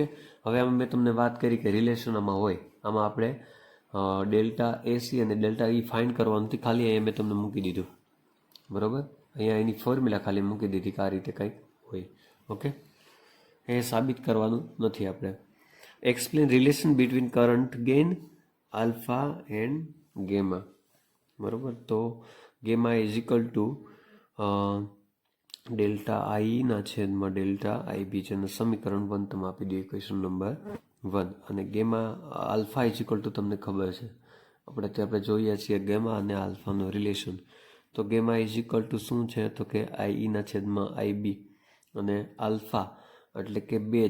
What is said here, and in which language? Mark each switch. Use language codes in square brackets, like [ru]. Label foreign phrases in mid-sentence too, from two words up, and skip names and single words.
[gu] હવે આમાં મેં તમને વાત કરી કે રિલેશન આમાં હોય. આમાં આપણે ડેલ્ટા એસી અને ડેલ્ટા ઈ ફાઇન્ડ કરવાનું નથી. ખાલી અહીંયા મેં તમને મૂકી દીધું. બરાબર. અહીંયા એની ફોર્મ્યુલા ખાલી મૂકી દીધી કે આ રીતે કંઈક હોય. ઓકે. એ સાબિત કરવાનું નથી આપણે. [en] explain relation between current gain alpha and gamma. [gu] બરાબર. તો [en] gamma is equal to [gu] ડેલ્ટા આઈ ના છેદમાં ડેલ્ટા આઈબી છે, અને સમીકરણ 1 તમે આપી દો [en] equation number 1. [gu] અને [en] gamma alpha is equal to [gu] તમને ખબર છે આપણે જોઈએ છીએ ગેમા અને આલ્ફાનું રિલેશન. તો [en] gamma is equal to [gu] શું છે તો કે આઈ ના છેદમાં આઈબી, અને આલ્ફા એટલે કે બેઝ.